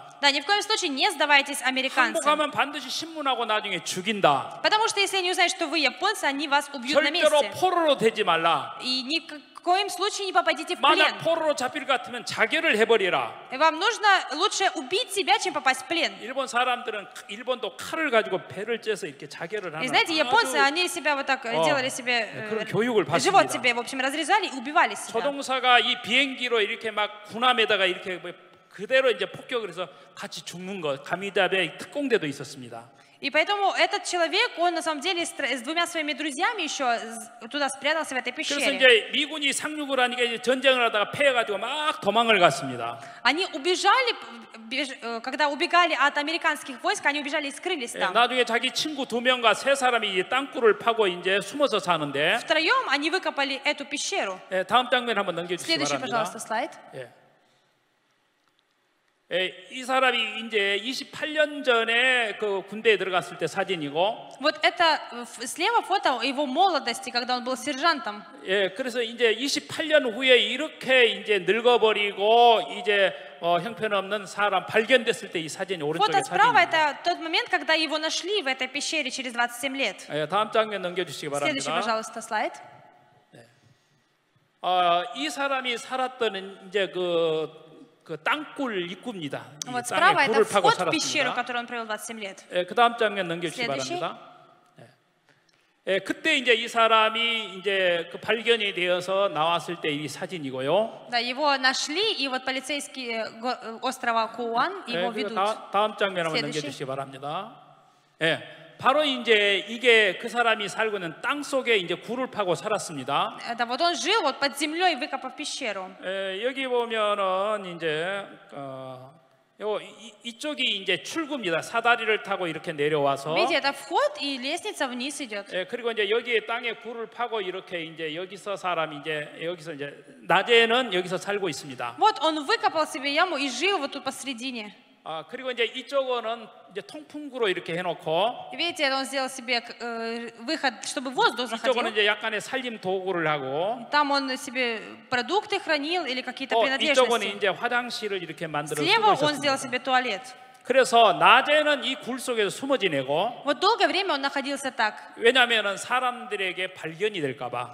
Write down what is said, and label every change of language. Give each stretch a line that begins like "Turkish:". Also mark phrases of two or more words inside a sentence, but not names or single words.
Russian: Да, ни в коем случае не сдавайтесь американцам.
Korean: 항복하면 반드시 신문하고 나중에 죽인다.
Russian: Потому что если они узнают, что вы японцы, они вас убьют на
Korean: 절대로
Russian: месте.
Korean: 포로로 되지 말라.
Russian: И ни в коем случае не попадите в плен.
Korean: 만약 포로로 잡힐 것 같으면 자결을 해버리라.
Russian: Вам нужно лучше убить себя, чем попасть в плен.
Korean: 일본 사람들은 일본도 칼을 가지고 배를 째서 이렇게 자결을 하는.
Russian: И знаете, японцы, они себя вот так делали себе,
Korean: 그런 교육을
Russian: живот
Korean: 받습니다.
Russian: себе, в общем, разрезали и убивали себя.
Korean: 조종사가 이 비행기로 이렇게 막 군함에다가 이렇게 그대로 이제 폭격을 해서 같이 죽는 것, 가미다베 특공대도 있었습니다.
Russian: И поэтому этот человек, он на самом деле с двумя своими друзьями еще туда спрятался в этой
Korean: 그래서
Russian: пещере.
Korean: 이제 미군이 상륙을 하니까 이제 전쟁을 하다가 패해가지고 막 도망을 갔습니다.
Russian: Они убежали, когда убегали от американских войск, они убежали и скрылись там.
Korean: 나중에 자기 친구 2명과 3사람이 이제 땅굴을 파고 이제 숨어서 사는데.
Russian: Втроем они выкопали эту пещеру.
Korean: 다음 장면 한번 넘겨주시기
Russian: Следующий,
Korean: 바랍니다.
Russian: пожалуйста, слайд.
Korean: 이 사람이 이제 28년 전에 그 군대에 들어갔을 때 사진이고.
Russian: Вот это слева фото его молодости, когда он был сержантом.
Korean: 예, 그래서 이제 28년 후에 이렇게 이제 늙어버리고 이제 형편없는 사람 발견됐을 때 이 사진이 오른쪽에
Russian: Фото справа
Korean: 사진입니다.
Russian: это тот момент, когда его нашли в этой пещере через 27 лет.
Korean: 다음 장면 넘겨주시기
Russian: Следующий,
Korean: 바랍니다.
Russian: пожалуйста, слайд.
Korean: 이 사람이 살았던 이제 그 땅굴 입구입니다.
Russian: Вот
Korean: 땅에
Russian: справа это
Korean: 굴을 파고
Russian: вход в пещеру, в
Korean: 살았습니다.
Russian: которой он провел 27 лет.
Korean: 그 다음 장면 넘겨주시기
Russian: Следующий.
Korean: 바랍니다. 그때 이제 이 사람이 이제 그 발견이 되어서 나왔을 때 이 사진이고요.
Russian: Да, его нашли, и вот полицейские острова Куан его ведут.
Korean: 다음 장면 한번
Russian: Следующий.
Korean: 넘겨주시기 바랍니다. 예, 바로 이제 이게 그 사람이 살고 있는 땅 속에 이제 굴을 파고 살았습니다.
Russian: Да, вот он жил вот под землей, выкопав пещеру.
Korean: 여기 보면은 이제 이쪽이 이제 출구입니다. 사다리를 타고 이렇게 내려와서.
Russian: Видите, это вход, и лестница вниз идет.
Korean: 그리고 이제 여기에 땅에 굴을 파고 이렇게 이제 여기서 사람이 이제 여기서 이제 낮에는 여기서 살고 있습니다.
Russian: Вот он выкопал себе яму и жил вот тут посередине.
Korean: 그리고 이제 이쪽은 이제 통풍구로 이렇게 해놓고.
Russian: Видите, он сделал себе выход, чтобы воздух
Korean: 이쪽은
Russian: заходил.
Korean: 이제 약간의 살림 도구를 하고.
Russian: Там он себе продукты хранил или какие-то
Korean: 이쪽은
Russian: принадлежности.
Korean: 이제 화장실을 이렇게 만들어
Russian: Слева
Korean: 쓰고
Russian: он сделал
Korean: 있었습니다.
Russian: себе туалет.
Korean: 그래서 낮에는 이 굴 속에서 숨어 지내고.
Russian: Вот долгое время он находился так.
Korean: 왜냐하면은 사람들에게 발견이 될까봐.